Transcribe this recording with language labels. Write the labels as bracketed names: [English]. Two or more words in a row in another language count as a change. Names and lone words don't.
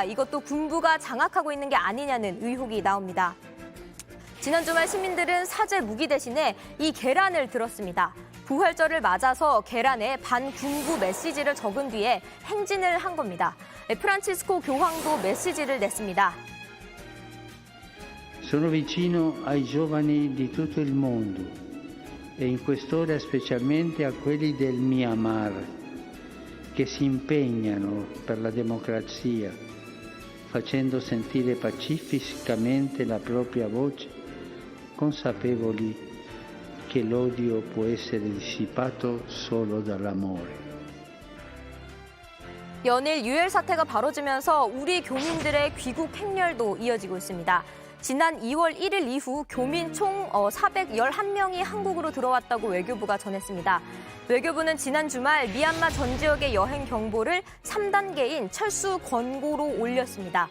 [Korean] 이것도 군부가 장악하고 있는 게 아니냐는 의혹이 나옵니다. 지난 주말 시민들은 사제 무기 대신에 이 계란을 들었습니다. 부활절을 맞아서 계란에 반군부 메시지를 적은 뒤에 행진을 한 겁니다. 프란치스코 교황도 메시지를 냈습니다. [Italian] Sono vicino ai giovani di tutto il mondo e in quest'ora specialmente a quelli del Myanmar che si impegnano per la democrazia, facendo sentire pacificamente la propria voce, consapevoli che l'odio può essere dissipato solo dall'amore. [Korean] 연일 유혈 사태가 벌어지면서 우리 교민들의 귀국 행렬도 이어지고 있습니다. 지난 2월 1일 이후 교민 총 411명이 한국으로 들어왔다고 외교부가 전했습니다. 외교부는 지난 주말 미얀마 전 지역의 여행 경보를 3단계인 철수 권고로 올렸습니다.